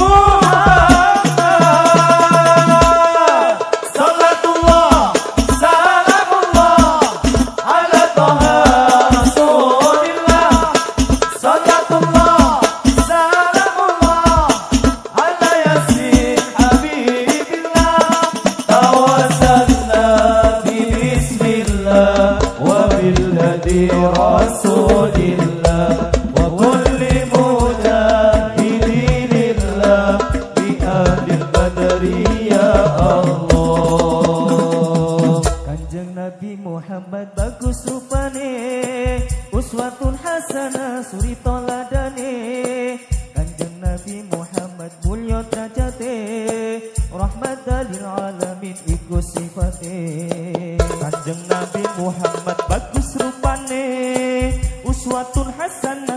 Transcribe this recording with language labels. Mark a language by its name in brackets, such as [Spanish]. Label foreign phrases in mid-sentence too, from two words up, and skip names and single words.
[Arabic] محمد صلاة الله سلام الله على طه رسول الله صلاة الله سلام الله على يس حبيب الله توسلنا بسم الله وبالهادي رسول الله وكل مجاهد الله بأهل البدر يا الله. [Javanese] Kanjeng Nabi Muhammad bagus rupane [Arabic] أسوة حسنة [Javanese] suri toladane Kanjeng Nabi Muhammad mulya derajate rahmatan [Arabic] للعالمين [Javanese] iku sifate Kanjeng Nabi Muhammad bagus rupane [Arabic] أسوة حسنة